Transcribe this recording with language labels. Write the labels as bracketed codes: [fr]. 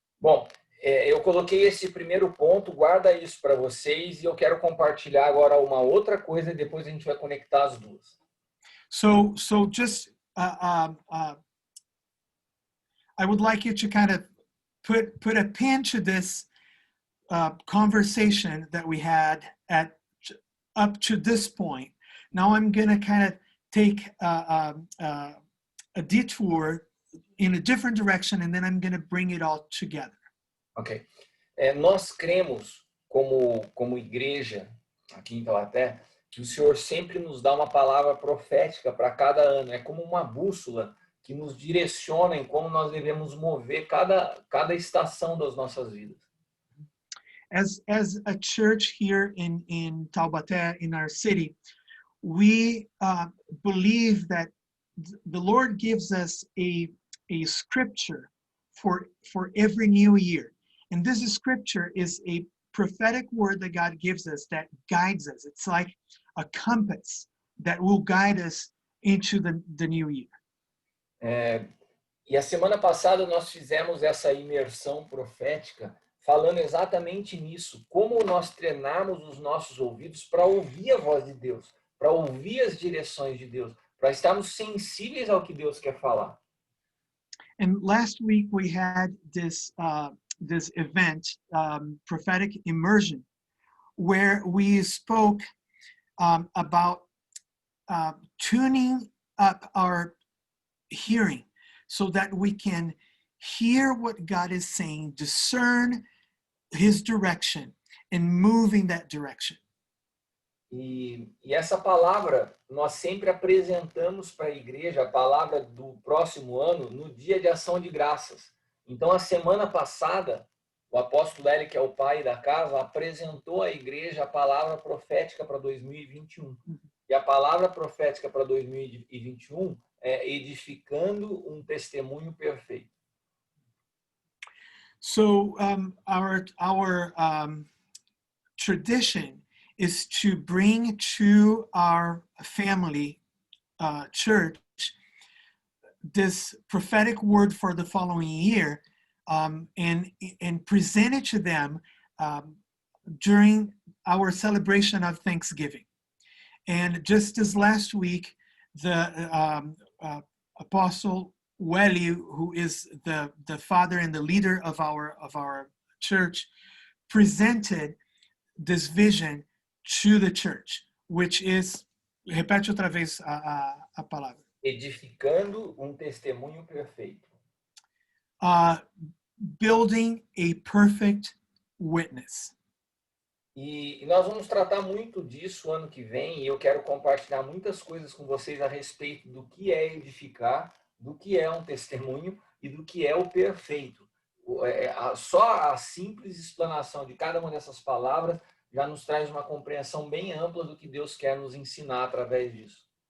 [pt] Bom, eu coloquei esse primeiro ponto, guarda isso para vocês e eu quero compartilhar agora uma outra coisa e depois a gente vai conectar as duas. [en] So just I would like you to kind of put a pin to this conversation that we had up to this point. Now I'm going to kind of take a detour in a different direction, and then I'm going to bring it all together. Ok. [pt] Nós cremos, como igreja aqui em Taubaté, que o Senhor sempre nos dá uma palavra profética para cada ano. É como uma bússola que nos direciona em como nós devemos mover cada estação das nossas vidas. [en] As a church here in Taubaté, in our city, we believe that the Lord gives us a scripture for every new year. And this scripture is a prophetic word that God gives us that guides us. It's like a compass that will guide us into the new year. [pt] E a semana passada nós fizemos essa imersão profética falando exatamente nisso, como nós treinamos os nossos ouvidos para ouvir a voz de Deus, para ouvir as direções de Deus, para estarmos sensíveis ao que Deus quer falar. [en] And last week we had this event, prophetic immersion, where we spoke about tuning up our hearing so that we can hear what God is saying, discern his direction, and move in that direction. [pt] E essa palavra nós sempre apresentamos para a igreja, a palavra do próximo ano, no dia de ação de graças. Então, a semana passada, o apóstolo Eli, que é o pai da casa, apresentou à igreja a palavra profética para 2021. E a palavra profética para 2021 é edificando um testemunho perfeito. [en] So our tradition is to bring to our family church this prophetic word for the following year, and present it to them during our celebration of Thanksgiving. And just as last week, the Apostle Welly, who is the father and the leader of our church, presented this vision to the church, which is, [pt] repete outra vez a palavra. Edificando um testemunho perfeito. [en] Building a perfect witness. [pt] E nós vamos tratar muito disso ano que vem, e eu quero compartilhar muitas coisas com vocês a respeito do que é edificar, do que é um testemunho e do que é o perfeito. Só a simples explanação de cada uma dessas palavras já nos traz uma compreensão bem ampla do que Deus quer nos ensinar através disso.